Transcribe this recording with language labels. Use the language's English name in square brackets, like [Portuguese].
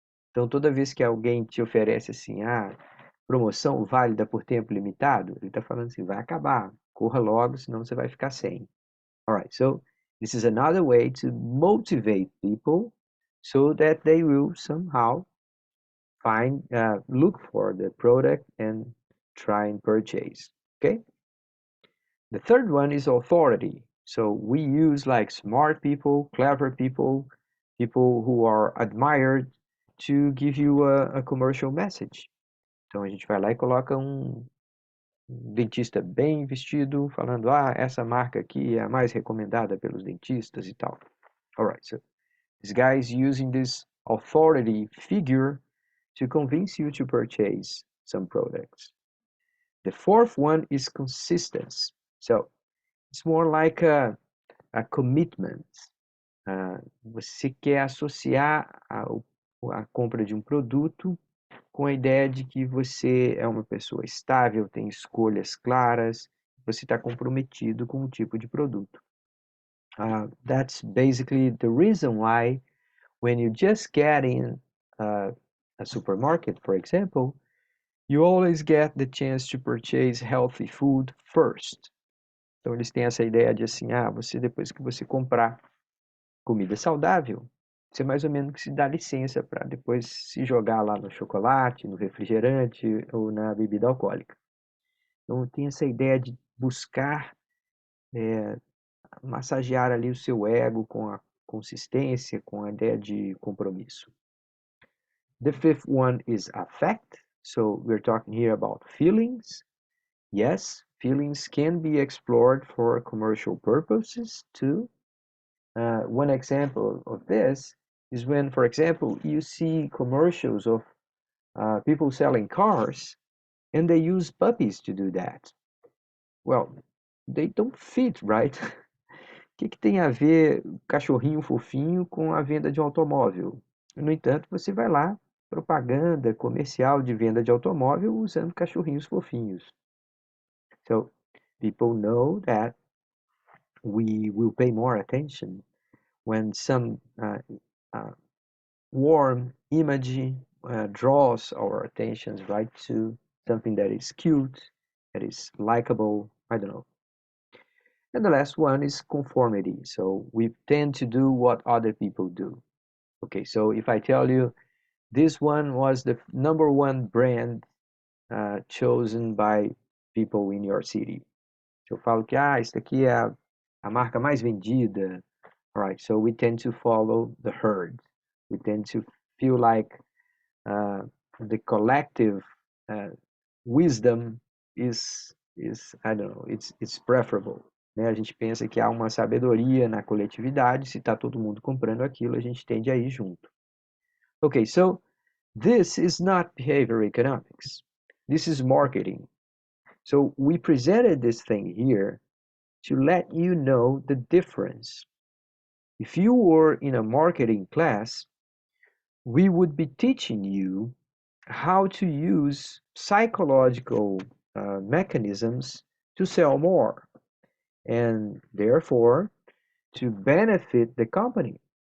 [Portuguese] Então, toda vez que alguém te oferece assim, promoção válida por tempo limitado, ele está falando assim, vai acabar, corra logo, senão você vai ficar sem. [English] Alright, so this is another way to motivate people so that they will somehow look for the product and try and purchase, okay? The third one is authority. So we use like smart people, clever people, people who are admired to give you a commercial message. [Portuguese] Então a gente vai lá e coloca um dentista bem vestido falando, essa marca aqui é a mais recomendada pelos dentistas e tal. [English] Alright, so this guy is using this authority figure to convince you to purchase some products. The fourth one is consistency. So it's more like a commitment. [Portuguese] Você quer associar a compra de um produto com a ideia de que você é uma pessoa estável, tem escolhas claras, você está comprometido com um tipo de produto. [English] That's basically the reason why when you just get in a supermarket, for example, you always get the chance to purchase healthy food first. [Portuguese] Então eles têm essa ideia de assim, você depois que você comprar comida saudável, você mais ou menos que se dá licença para depois se jogar lá no chocolate, no refrigerante ou na bebida alcoólica. Então tem essa ideia de buscar massagear ali o seu ego com a consistência, com a ideia de compromisso. [English] The fifth one is affect. So we're talking here about feelings. Yes, feelings can be explored for commercial purposes too. One example of this is when, for example, you see commercials of people selling cars and they use puppies to do that. Well, they don't fit, right? [Portuguese] O que tem a ver cachorrinho fofinho com a venda de um automóvel? No entanto, você vai lá, propaganda comercial de venda de automóvel usando cachorrinhos fofinhos. [English] So, People know that we will pay more attention when some uh, warm image draws our attentions right to something that is cute, that is likable, I don't know. And the last one is conformity. So we tend to do what other people do. Okay, so if I tell you this one was the number one brand chosen by people in your city. [Portuguese] Se eu falo que, isso daqui é a marca mais vendida, [English] all right, so we tend to follow the herd. We tend to feel like uh, the collective uh, wisdom is I don't know, it's preferable. [Portuguese] Né? A gente pensa que há uma sabedoria na coletividade, se está todo mundo comprando aquilo, a gente tende a ir junto. [English] Okay, so this is not behavior economics. This is marketing. So we presented this thing here to let you know the difference. If you were in a marketing class, we would be teaching you how to use psychological mechanisms to sell more and therefore to benefit the company.